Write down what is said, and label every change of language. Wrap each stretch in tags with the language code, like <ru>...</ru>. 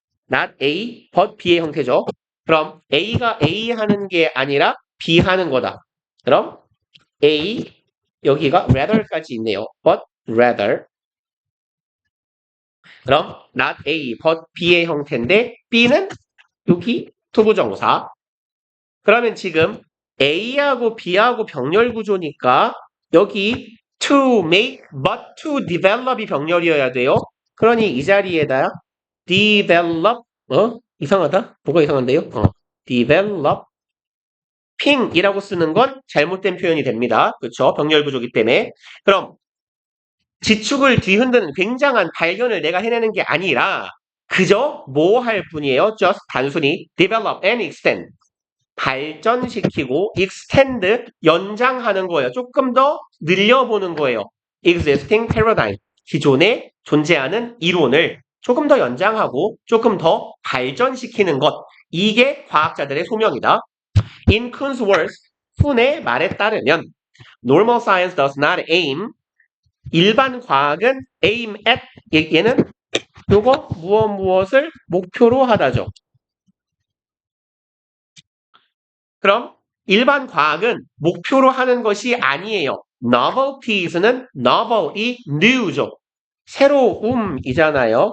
<ko>not A, but B의 형태죠. 그럼 A가 A 하는 게 아니라 B 하는 거다. 그럼 A 여기가 rather까지 있네요. but rather. 그럼 not A, but B의 형태인데 B는 여기 투부정사. 그러면 지금 A하고 B하고 병렬 구조니까 여기</ko> <en>to make, but to develop</en> <ko>이 병렬이어야 돼요. 그러니 이 자리에다 develop, 이상하다? 뭐가 이상한데요? developing 이라고 쓰는 건 잘못된 표현이 됩니다. 그렇죠? 병렬 구조기 때문에. 그럼 지축을 뒤흔드는 굉장한 발견을 내가 해내는 게 아니라 그저 뭐 할 뿐이에요.</ko> <en>just</en> <ko>단순히</ko> <en>develop and extend.</en> <ko>발전시키고 extend 연장하는 거예요. 조금 더 늘려보는 거예요.</ko> <en>existing paradigm.</en> <ko>기존에 존재하는 이론을 조금 더 연장하고 조금 더 발전시키는 것. 이게 과학자들의 소명이다.</ko> <en>In Kuhn's words,</en> <ko>쿤의 말에 따르면</ko> <en>normal science does not aim.</en> <ko>일반 과학은 aim at. 얘는 요거 무엇을 목표로 하다죠. 그럼 일반 과학은 목표로 하는 것이 아니에요. novelties는 novel이 new죠. 새로움이잖아요.</ko>